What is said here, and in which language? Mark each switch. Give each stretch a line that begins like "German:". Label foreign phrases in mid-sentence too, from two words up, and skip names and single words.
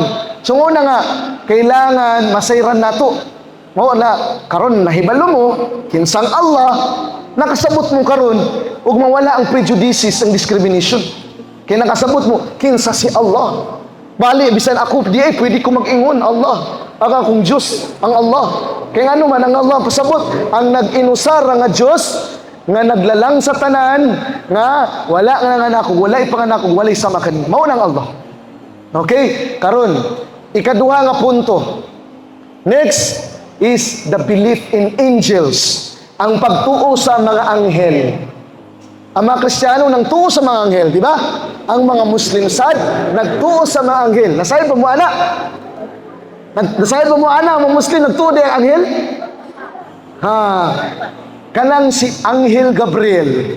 Cebuano: So una nga kailangan masayran nato. Mao na karon nahibalo mo kinsang Allah, nakasabot mo karon ug mawala ang prejudices ang discrimination. Kaya nakasabot mo kinsa si Allah. Bali, bisan ako, di ay pwede ko mag-ingon, Allah. Ang akong Diyos, ang Allah. Kaya ano man, ang Allah pasabot, ang nag-inusar nga Diyos, nga naglalang sa tanan, nga wala nga nako, wala ipanganak, wala sama kanina. Mao nang Allah. Okay? Karon, ikaduha nga punto.
English: Next is the belief in angels.
Cebuano: Ang pagtuo sa mga anghel. Ang mga Kristiyano nang tuo sa mga anghel, di ba? Ang mga Muslim sad nagtuo sa mga anghel. Nasayod ba mo ana? Nasayod ba mo ana ang mga Muslim nagtuo di ang anghel? Ha. Kanang si Anghel Gabriel.